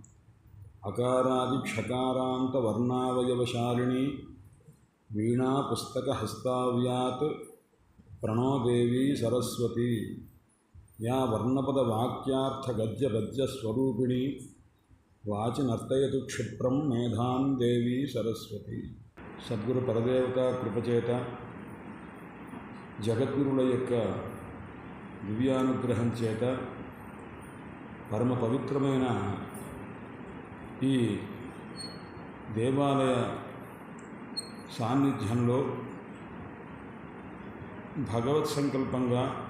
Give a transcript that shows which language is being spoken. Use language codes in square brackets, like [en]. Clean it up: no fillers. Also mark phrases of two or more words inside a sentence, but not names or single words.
[sa] अकारादिक्षकारान्तवर्णावयवशालिनी वीणा पुस्तकहस्ताव्यात् प्रणो देवी सरस्वती या वर्णपदवाक्यार्थगद्यपद्यस्वरूपिणी वाचि नर्तयतु क्षिप्रं मेधां देवी सरस्वती। [te] సద్గురు పరదేవత కృపచేత జగద్గురుల యొక్క దివ్యానుగ్రహం చేత పరమ పవిత్రమైన ఈ దేవాలయ సాన్నిధ్యంలో భగవత్ సంకల్పంగా